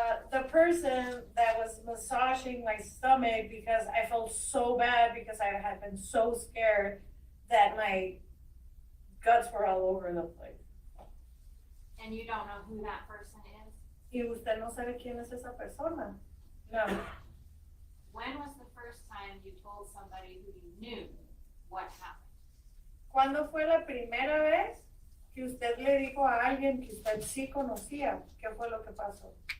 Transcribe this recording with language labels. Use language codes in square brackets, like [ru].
[en] The person that was massaging my stomach because I felt so bad because I had been so scared that my guts were all over the place. And you don't know who that person is? [es] ¿Y usted no sabe quién es esa persona? No. [en] When was the first time you told somebody who you knew what happened? [es] ¿Cuándo fue la primera vez que usted le dijo a alguien que usted sí conocía qué fue lo que pasó?